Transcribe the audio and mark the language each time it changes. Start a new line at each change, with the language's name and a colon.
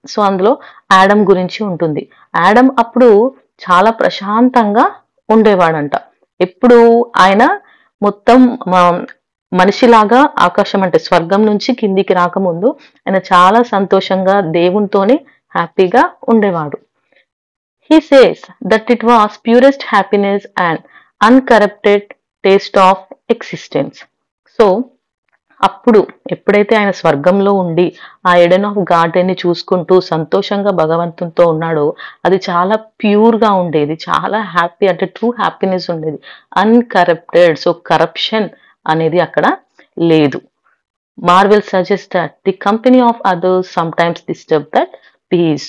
Telugu: So అందులో Adam గురించి ఉంటుంది. ఆడమ్ అప్పుడు చాలా ప్రశాంతంగా ఉండేవాడంట. ఎప్పుడు ఆయన మొత్తం మనిషిలాగా ఆకాశం అంటే స్వర్గం నుంచి కిందికి రాకముందు ఆయన చాలా సంతోషంగా దేవునితోని హ్యాపీగా ఉండేవాడు.
English: He says that it was purest happiness and uncorrupted taste of existence.
Telugu: So అప్పుడు ఎప్పుడైతే ఆయన స్వర్గంలో ఉండి ఆ ఎడెన్ ఆఫ్ గార్డెన్ ని చూసుకుంటూ సంతోషంగా భగవంతునితో ఉన్నాడో అది చాలా ప్యూర్ గా ఉండేది, చాలా హ్యాపీ అంటే ట్రూ హ్యాపీనెస్ ఉండేది, అన్కరప్టెడ్. సో కరప్షన్ అనేది అక్కడ లేదు.
English: Marvel suggest that the company of others sometimes disturb that peace.